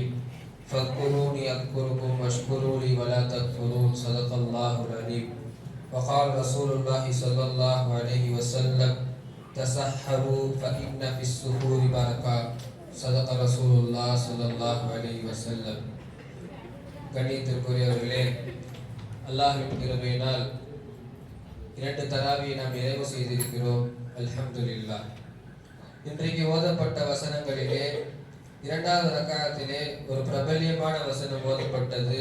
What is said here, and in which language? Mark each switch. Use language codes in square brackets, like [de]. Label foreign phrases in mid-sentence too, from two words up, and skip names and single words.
[ar] فاذكروني أذكركم واشكروا لي ولا تكفرون. صدق الله العليم. وقال رسول الله صلى الله عليه وسلم: تسحروا فإن في السحور بركة. صدق رسول الله صلى الله عليه وسلم. [ta] கண்ணியத்திற்குரியவர்களே, அல்லாஹ்வின் கிருபையினால் 2 தராவியை நாம் நிறைவு செய்திருக்கிறோம். அல்ஹம்துலில்லாஹ். இன்றைக்கு ஓதப்பட்ட வசனங்களிலே 2வது ரக்காத்திலே ஒரு பிரபல்யமான வசனம் ஓதப்பட்டது.